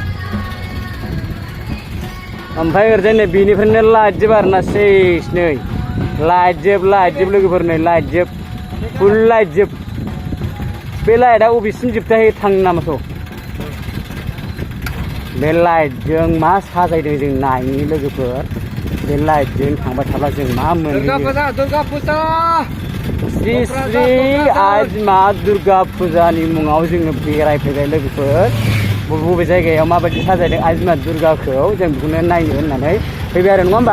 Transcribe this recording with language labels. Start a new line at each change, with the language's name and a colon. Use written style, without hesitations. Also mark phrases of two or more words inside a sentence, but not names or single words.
Bodo: ओमफ्राय ओरैजाय नै बेनिफ्रायनो लाइटजोब आरोना सेस नै लाइट जोब लोगोफोर नै लाइट जोब फुल लाइट जोब बे लाइटआ अबेसिम जोबथाहैयो थांनो नामाथ' बे लाइटजों मा साजायदों जों नायनि लोगोफोर बे लाइटजों थांबाय थाब्ला जों मा मोनहैयो दुर्गा फुजा श्री श्री आज मा दुर्गा फुजानि मुङाव जोङो बेरायफैबाय लोगोफोर बबे जायगायाव माबायदि साजायदों आज मा दुर्गाखौ जों बेखौनो नायनो होननानै फैबाय आरो नङा होमबा